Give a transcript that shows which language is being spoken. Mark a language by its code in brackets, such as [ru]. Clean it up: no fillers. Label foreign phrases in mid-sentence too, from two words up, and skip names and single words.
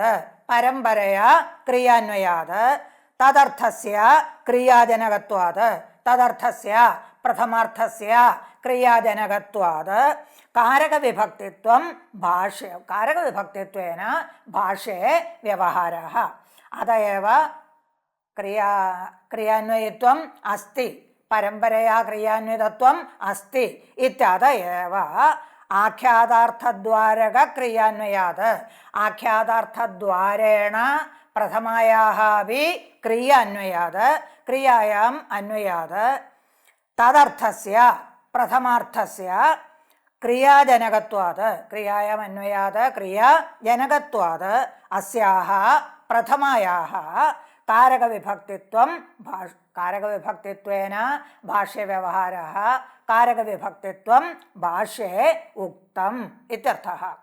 [sa] परम्परया क्रियान्वयात् तदर्थस्य क्रियाजनकत्वात् तदर्थस्य प्रथमार्थस्य क्रियाजनकत्वात् कारकविभक्तित्वं भाष्ये कारकविभक्तित्वेन भाष्ये व्यवहारः. अत एव क्रियान्वयित्वम् अस्ति, परम्परया क्रियान्वितत्वम् अस्ति इत्यत एव ആഖ്യാതാർത്ഥദ്വാരക ക്രിയാന്വയാത് ആഖ്യാതാർത്ഥദ്വാരേണ പ്രഥമായാः अपि ക്രിയ അന്വയാത് ക്രിയായാം അന്വയാത് തദർത്ഥസ്യ പ്രഥമാർത്ഥസ്യ ക്രിയാജനകത്വാത് ക്രിയായാം അന്വയാത് ക്രിയാജനകത്വാത് അസ്യാഹ പ്രഥമായാः കാരകവിഭക്തിത്വം കാരകവിഭക്തിത്വേന ഭാഷ്യവ്യവഹാരः കാരകവിഭക്തിത്വം ഭാഷ്യേ ഉക്തം ഇത്യർത്ഥः.